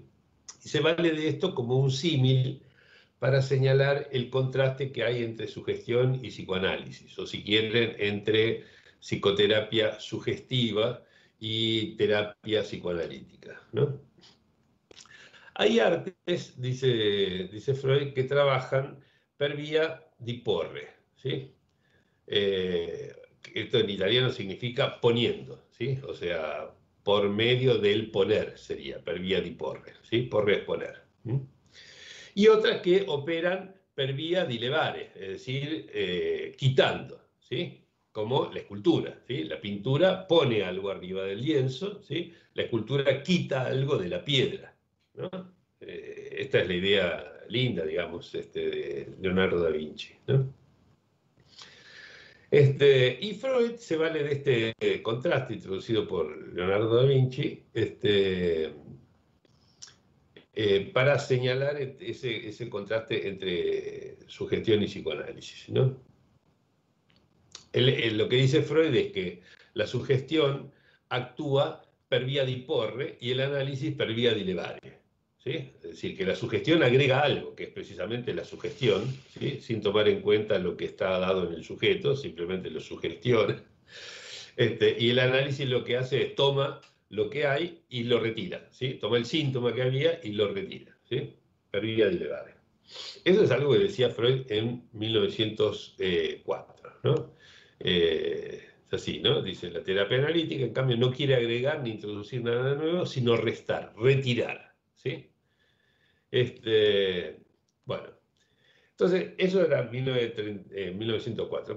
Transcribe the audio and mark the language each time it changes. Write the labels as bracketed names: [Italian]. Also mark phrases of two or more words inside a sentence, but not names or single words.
[Spanish] Y se vale de esto como un símil para señalar el contraste que hay entre sugestión y psicoanálisis, o si quieren, entre psicoterapia sugestiva y terapia psicoanalítica, ¿no? Hay artes, dice Freud, que trabajan [Italian] per via di porre, [Spanish] ¿sí? Esto en italiano significa poniendo, ¿sí? O sea, por medio del poner sería, [Italian] per via di porre, [Spanish] ¿sí? Porre es poner. ¿Sí? Y otras que operan [Italian] per via di levare, [Spanish] es decir, quitando, ¿sí? Como la escultura, ¿sí? La pintura pone algo arriba del lienzo, ¿sí? La escultura quita algo de la piedra, ¿no? Esta es la idea linda, digamos, de Leonardo da Vinci, ¿no? Y Freud se vale de este contraste introducido por Leonardo da Vinci, para señalar ese contraste entre sugestión y psicoanálisis, ¿no? Lo que dice Freud es que la sugestión actúa [Italian] per via di porre [Spanish] y el análisis [Italian] per via di levare. [Spanish] ¿Sí? Es decir, que la sugestión agrega algo, que es precisamente la sugestión, ¿sí? Sin tomar en cuenta lo que está dado en el sujeto, simplemente lo sugestiona. Y el análisis lo que hace es toma lo que hay y lo retira, ¿sí? Toma el síntoma que había y lo retira, ¿sí? [Italian] Per via di levare. [Spanish] Eso es algo que decía Freud en 1904, ¿no? Es así, ¿no? Dice, la terapia analítica, en cambio, no quiere agregar ni introducir nada nuevo, sino restar, retirar, ¿sí? Bueno, entonces, eso era 1904.